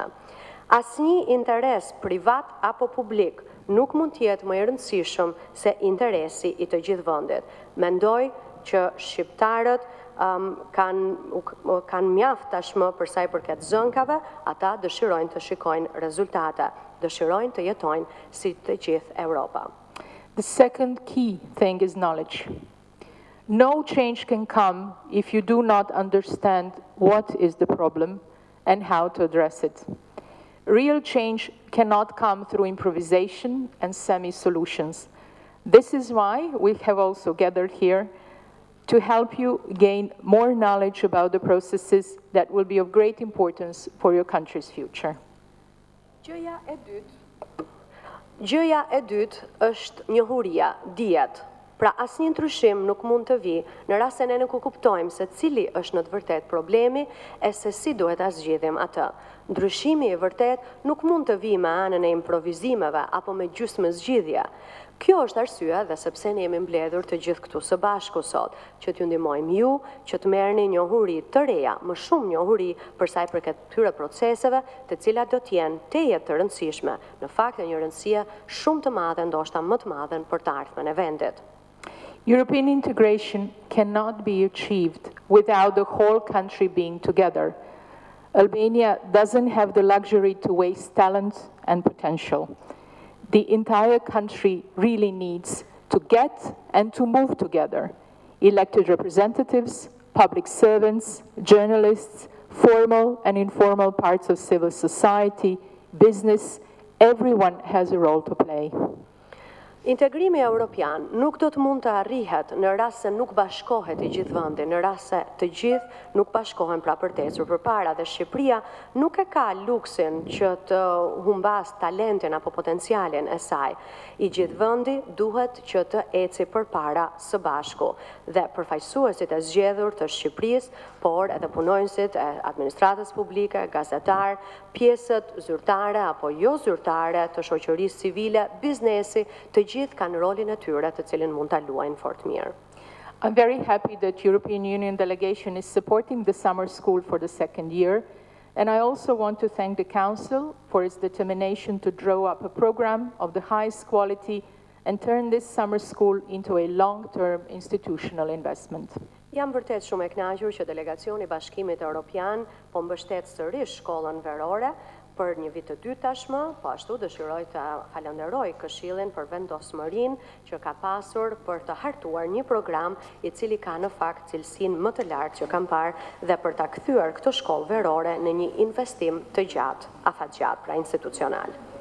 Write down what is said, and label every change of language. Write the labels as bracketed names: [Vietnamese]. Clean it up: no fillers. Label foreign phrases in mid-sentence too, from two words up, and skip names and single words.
[Albanian] Asnjë interes privat apo publik nuk mund të jetë më I rëndësishëm se interesi I të gjithë vendit. Mendoj që shqiptarët kanë mjaft tashmë për sa I përket zënkave, ata dëshirojnë të shikojnë rezultate, dëshirojnë të jetojnë si të gjithë Europa. [English] The second key thing is knowledge. No change can come if you do not understand what is the problem and how to address it. Real change cannot come through improvisation and semi-solutions. This is why we have also gathered here to help you gain more knowledge about the processes that will be of great importance for your country's future. [Albanian] Gjëja e dytë është njohuria, dijet. Pra asnjë ndryshim nuk mund të vi në rast se ne nuk kuptojmë se cili është në të vërtet problemi e se si duhet ta zgjidhim atë. Ndryshimi i vërtet nuk mund të vi me anën e improvizimeve apo me gjysmë zgjidhje. Kjo është arsyeja dhe sepse ne jemi mbledhur të gjithë këtu së bashku sot, që t'ju ndihmojmë ju, që të merrni njohuri të reja, më shumë njohuri për sa i përket këtyre proceseve, të cilat do të jenë teje të rëndësishme, në fakt një rëndësie shumë të madhe, ndoshta më të madhe për të ardhmen e vendit. [English] European integration cannot be achieved without the whole country being together. Albania doesn't have the luxury to waste talent and potential. The entire country really needs to get and to move together. Elected representatives, public servants, journalists, formal and informal parts of civil society, business, everyone has a role to play. [Albanian] Integrimi evropian nuk do të mund të arrihet në rast se nuk bashkohet i gjithë vendi, në rast se të gjithë nuk bashkohen pra përtecur përpara dhe Shqipëria nuk e ka luksin që të humbas talentin apo potencialin e saj. I gjithë vendi duhet që të eci përpara së bashku dhe përfaqësuesit e zgjedhur të Shqipërisë, por edhe punonjësit e administratës publike, gazetar, pjesët zyrtare apo jo zyrtare të shoqërisë civile, biznesi, të gjithë kanë rolin e tyre të cilin mund ta luajnë fort mirë. [English] I'm very happy that European Union delegation is supporting the summer school for the second year, and I also want to thank the Council for its determination to draw up a program of the highest quality and turn this summer school into a long-term institutional investment. [Albanian] Jam vërtet shumë e kënaqur që delegacioni i Bashkimit Evropian po mbështet sërish shkollën verore për një vit të dytë tashmë, po ashtu dëshiroj të falenderoj Këshillin për vendosmërinë që ka pasur për të hartuar një program i cili ka në fakt cilësinë më të lartë që kam parë dhe për ta kthyer këtë shkollë verore në një investim të gjatë, afatgjatë, pra institucional.